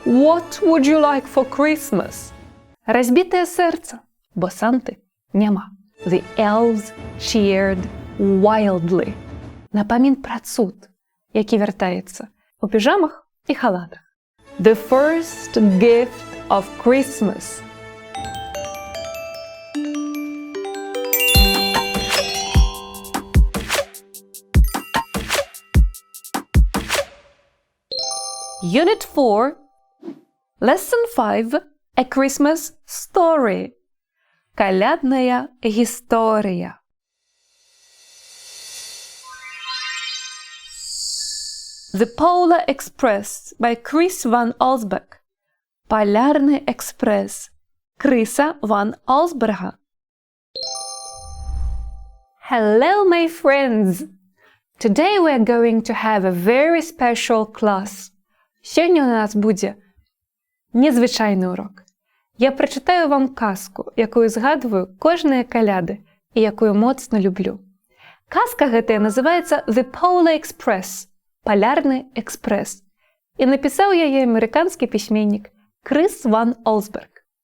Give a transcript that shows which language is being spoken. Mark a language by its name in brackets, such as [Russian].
[English] What would you like for Christmas? [Belarusian] Разбитае сэрца, бо Санты няма. [English] The elves cheered wildly. [Belarusian] Напамін пра цуд, які вяртаецца у піжамах і халатах. [English] The first gift of Christmas. Unit 4, Lesson 5, A Christmas Story. [Belarusian] Калядная гісторыя. [English] The Pallars Экспрэс by Крыса Ван Олсбэрга. [Belarusian] Палярны Экспрэс. Крыса Ван Олсбэрга. [English] Hello, my friends! Today we are going to have a very special class. [Belarusian] Сёння у нас будзе незвычайны урок. Я прачытаю вам казку, якую згадваю кожныя каляды і якую моцна люблю. Казка гэтая называецца The Pallars Экспрэс, Палярны Экспрэс, і напісаў яе амерыканскі пісьменнік Крыса Ван Олсбэрга.